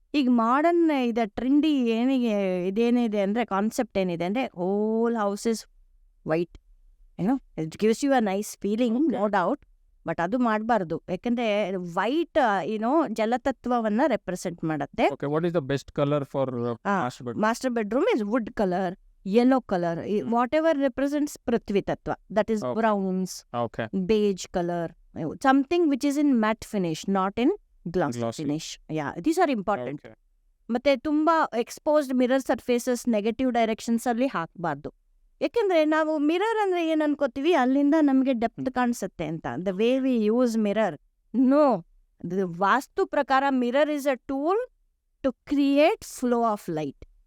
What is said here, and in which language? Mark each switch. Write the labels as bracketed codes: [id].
[kn] ಈಗ ಮಾಡರ್ನ್ ಇದೆ, ಟ್ರೆಂಡಿ ಇದೇನಿದೆ ಅಂದ್ರೆ, ಕಾನ್ಸೆಪ್ಟ್ ಏನಿದೆ ಅಂದ್ರೆ, [en] Whole house is white. It gives you a nice feeling, no doubt. [kn] But ಅದು ಮಾಡಬಾರ್ದು, ಯಾಕಂದ್ರೆ ವೈಟ್ ಜಲತತ್ವವನ್ನ ರೆಪ್ರೆಸೆಂಟ್ ಮಾಡುತ್ತೆ. [en] What is the best colour for master bedroom is wood colour, yellow color, whatever represents prithvi tattva, that is browns, beige color, something which is in matte finish, not in glossy finish. Yeah, these are important. [kn] ಮತ್ತೆ ತುಂಬಾ exposed mirror surfaces negative directions ಅಲ್ಲಿ ಹಾಕಬಾರ್ದು. ಯಾಕಂದ್ರೆ ನಾವು mirror ಅಂದ್ರೆ ಏನ್ ಅನ್ಕೋತೀವಿ, ಅಲ್ಲಿಂದ ನಮ್ಗೆ ಡೆಪ್ತ್ ಕಾಣಿಸುತ್ತೆ ಅಂತ. [en] The way we use mirror, no. [kn] ವಾಸ್ತು ಪ್ರಕಾರ [en] Mirror is a tool to create flow of light.